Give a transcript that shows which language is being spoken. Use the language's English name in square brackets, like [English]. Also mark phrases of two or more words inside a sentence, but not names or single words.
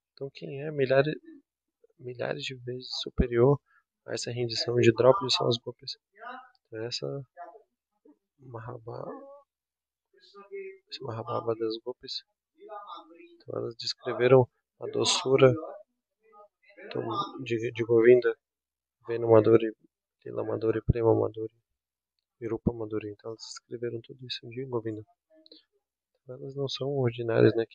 [Portuguese] quem é milhares de vezes superior a essa rendição de Draupadi são as Gopis. Então, esse Mahabhava das Gopis, então elas descreveram a doçura de Govinda, Venu Madhuri, Lila Madhuri, Prema Madhuri, Virupa Madhuri. Então elas escreveram tudo isso de Govinda. Então, elas não são ordinárias, né?